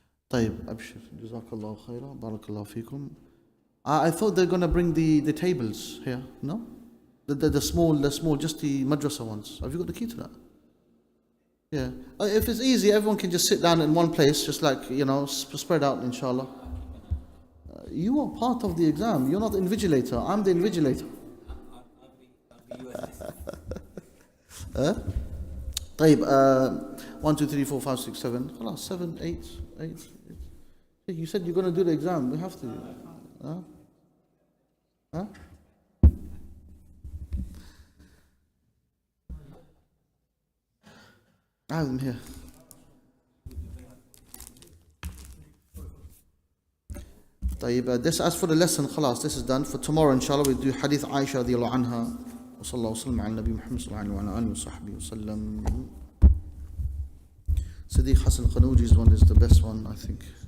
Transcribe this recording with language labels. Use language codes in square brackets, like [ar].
[ar] طيب أبشر جزاك الله خيرا بارك الله فيكم. [en] I thought they're going to bring the tables here, no? The small, just the madrasa ones. Have you got the key to that? Yeah. If it's easy, everyone can just sit down in one place, just like, spread out, inshallah. You are part of the exam. You're not the invigilator. I'm the invigilator. [ar] طيب 1 2 3 4 5 6 7 خلاص 7 8 8. [en] You said you're going to do the exam. We have to. Huh? I have them here. طيب, this, as for the lesson, خلاص, this is done. For tomorrow, inshallah, we do Hadith Aisha radiallahu anha. [ar] وصلى الله وسلم على النبي محمد صلى الله عليه وعلى آله وصحبه وسلم. [en] Siddiq Hassan Qanuji's one is the best one, I think.